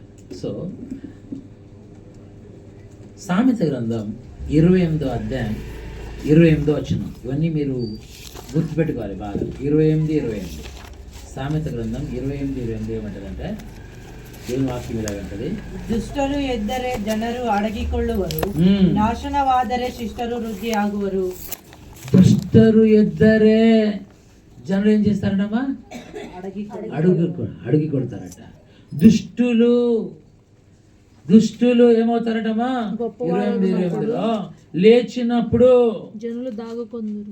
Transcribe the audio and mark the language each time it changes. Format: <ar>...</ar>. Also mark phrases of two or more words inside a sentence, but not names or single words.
<te>సో సామెత గ్రంథం 28వ అధ్యాయం 28వ వచనం, ఇవన్నీ మీరు గుర్తుపెట్టుకోవాలి బాగా. 28 సామెత గ్రంథం 28 ఏమంటదంటే, ఏం వాక్యం ఇలాగంటది,</te> <kn>ದುಷ್ಟರು ಎದ್ದರೆ ಜನರು ಅಡಗಿಕೊಳ್ಳುವರು, ನಾಶನವಾದರೆ ಶಿಷ್ಟರು ವೃದ್ಧಿ ಆಗುವರು. ದುಷ್ಟರು ಎದ್ದರೆ</kn> <te>జనులు ఏం చేస్తారటమ్మా? అడుగు కొడతారట. దుష్టులు ఏమవుతారటమ్మా? 28లో లేచినప్పుడు జనులు దాగుకొందురు.</te>